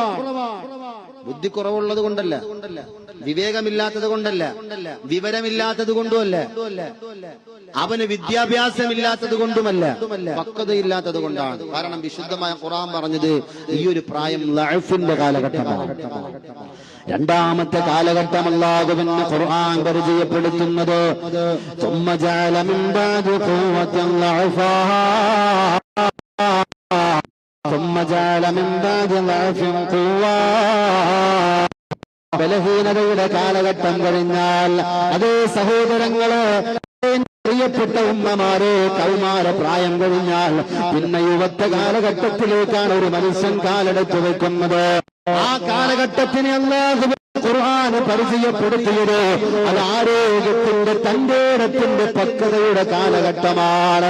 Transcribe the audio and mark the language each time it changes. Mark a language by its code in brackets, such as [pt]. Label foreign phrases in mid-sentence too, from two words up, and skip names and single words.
[ml] ബുദ്ധി കുറവുള്ളത് കൊണ്ടല്ല, വിവേകമില്ലാത്തത് കൊണ്ടല്ല, വിവരമില്ലാത്തത് കൊണ്ടുമല്ല, അവന് വിദ്യാഭ്യാസമില്ലാത്തത് കൊണ്ടുമല്ല, പക്വതയില്ലാത്തത് കൊണ്ടാണ്. കാരണം വിശുദ്ധമായ ഖുർആൻ പറഞ്ഞത് ഈ ഒരു പ്രായം ലഅഫിന്റെ കാലഘട്ടമാണ്. രണ്ടാമത്തെ കാലഘട്ടം അല്ലാഹുവിന്റെ ഖുർആൻ പരിചയപ്പെടുത്തുന്നത് [ar] ثم جعل من بعد قوة ضعفا ثم جعل من بعد ضعف قوة. [ml] ബലഹീനതയുടെ കാലഘട്ടം കഴിഞ്ഞാൽ, അതേ സഹോദരങ്ങള്, പ്രിയപ്പെട്ട ഉമ്മമാരെ, കൗമാര പ്രായം കഴിഞ്ഞാൽ പിന്നെ യുവത്വ കാലഘട്ടത്തിലേക്കാണ് ഒരു മനുഷ്യൻ കാലെടുത്തു വെക്കുന്നത്. ആ കാലഘട്ടത്തിന് അല്ലാഹു ഖുർആൻ പരിചയപ്പെടുത്തിയത് അത് ആരോഗ്യത്തിന്റെ, തന്റേടത്തിന്റെ, പക്വതയുടെ കാലഘട്ടമാണ്.